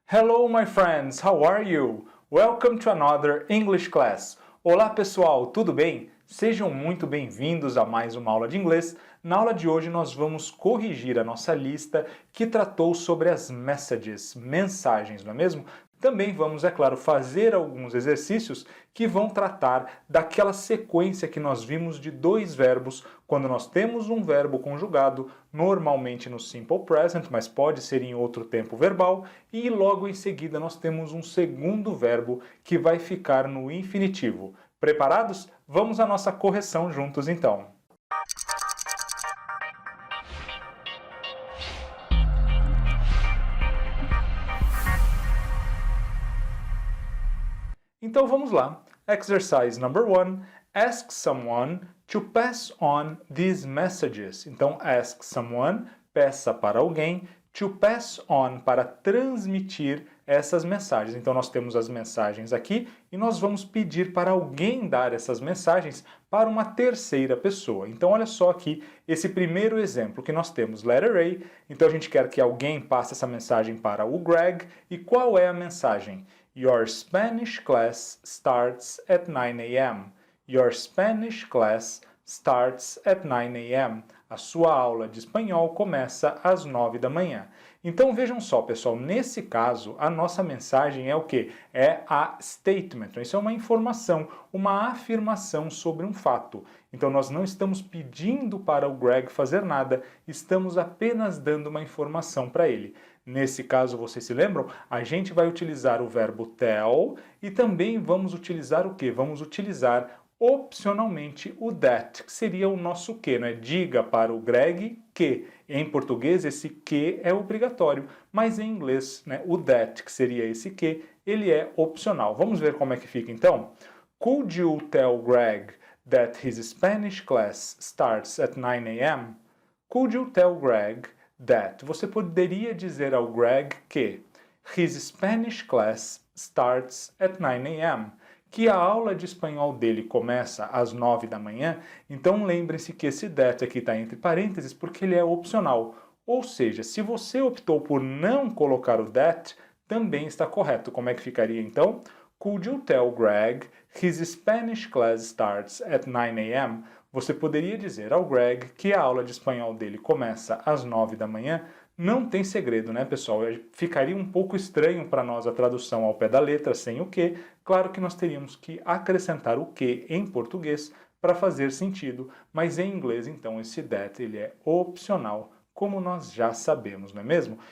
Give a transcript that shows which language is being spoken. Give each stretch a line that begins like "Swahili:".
English: Hello, my friends, how are you? Welcome to another English class.
Portuguese: Olá, pessoal, tudo bem? Sejam muito bem-vindos a mais uma aula de inglês. Na aula de hoje nós vamos corrigir a nossa lista que tratou sobre as messages, mensagens, não é mesmo? Também vamos, é claro, fazer alguns exercícios que vão tratar daquela sequência que nós vimos de dois verbos, quando nós temos um verbo conjugado, normalmente no simple present, mas pode ser em outro tempo verbal, e logo em seguida nós temos um segundo verbo que vai ficar no infinitivo. Preparados? Vamos à nossa correção juntos então. Então vamos lá.
English: Exercise number 1. Ask someone to pass on these messages.
Portuguese: Então,
English: ask someone,
Portuguese: peça para alguém,
English: to pass on,
Portuguese: para transmitir essas mensagens. Então, nós temos as mensagens aqui e nós vamos pedir para alguém dar essas mensagens para uma terceira pessoa. Então, olha só aqui esse primeiro exemplo que nós temos, letter A. Então, a gente quer que alguém passe essa mensagem para o Greg. E qual é a mensagem?
English: Your Spanish class starts at 9 a.m. Your Spanish class starts at 9 a.m.
Portuguese: A sua aula de espanhol começa às 9 da manhã. Então vejam só, pessoal, nesse caso a nossa mensagem é o quê? É a statement. Isso é uma informação, uma afirmação sobre um fato. Então nós não estamos pedindo para o Greg fazer nada, estamos apenas dando uma informação para ele. Nesse caso, vocês se lembram? A gente vai utilizar o verbo tell e também vamos utilizar o quê? Vamos utilizar opcionalmente o that, que seria o nosso que, né? Diga para o Greg que. Em português, esse que é obrigatório, mas em inglês, né, o that, que seria esse que, ele é opcional. Vamos ver como é que fica então?
English: Could you tell Greg that his Spanish class starts at 9 a.m.? Could you tell Greg that?
Portuguese: Você poderia dizer ao Greg que
English: his Spanish class starts at 9 a.m.,
Portuguese: que a aula de espanhol dele começa às 9 da manhã, então lembre-se que esse that aqui está entre parênteses porque ele é opcional. Ou seja, se você optou por não colocar o that, também está correto. Como é que ficaria então?
English: Could you tell Greg his Spanish class starts at 9 a.m.?
Portuguese: Você poderia dizer ao Greg que a aula de espanhol dele começa às 9 da manhã? Não tem segredo, né, pessoal? Ficaria um pouco estranho para nós a tradução ao pé da letra, sem o que. Claro que nós teríamos que acrescentar o que em português para fazer sentido, mas em inglês, então, esse that ele é opcional, como nós já sabemos, não é mesmo?